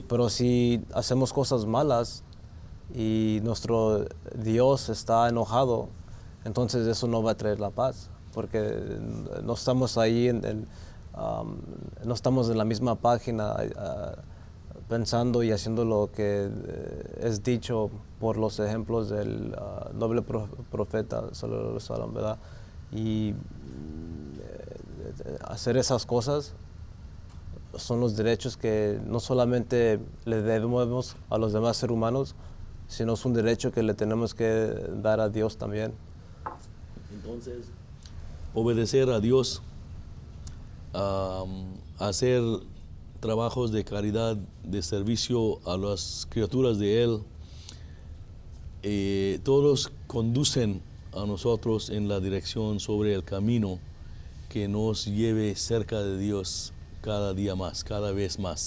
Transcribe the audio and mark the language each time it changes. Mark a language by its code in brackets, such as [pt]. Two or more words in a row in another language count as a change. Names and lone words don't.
[es] Pero si hacemos cosas malas y nuestro Dios está enojado, entonces eso no va a traer la paz, porque no estamos ahí, no estamos en la misma página pensando y haciendo lo que es dicho por los ejemplos del noble profeta, [ar] صلى الله عليه وسلم, [es] ¿verdad? Y hacer esas cosas son los derechos que no solamente le debemos a los demás seres humanos, sino es un derecho que le tenemos que dar a Dios también. Entonces, obedecer a Dios, hacer trabajos de caridad, de servicio a las criaturas de Él, todos conducen a nosotros en la dirección sobre el camino que nos lleve cerca de Dios cada día más, cada vez más.